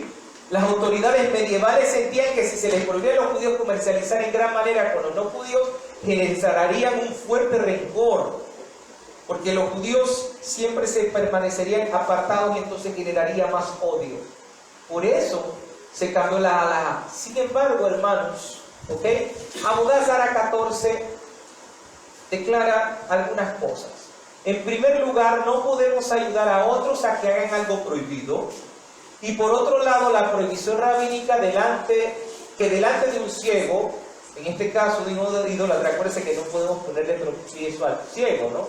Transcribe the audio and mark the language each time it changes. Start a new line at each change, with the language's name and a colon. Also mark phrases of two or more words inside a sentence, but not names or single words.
Spanish: Las autoridades medievales sentían que si se les prohibía a los judíos comercializar en gran manera con los no judíos, generarían un fuerte rencor, porque los judíos siempre se permanecerían apartados y entonces generaría más odio. Por eso se cambió la halajá. Sin embargo, hermanos, ¿ok? Avodah Zarah 14 declara algunas cosas. En primer lugar, no podemos ayudar a otros a que hagan algo prohibido. Y por otro lado, la prohibición rabínica delante de un ciego, en este caso de un idólatra, acuérdense que no podemos ponerle tropiezo al ciego, ¿no?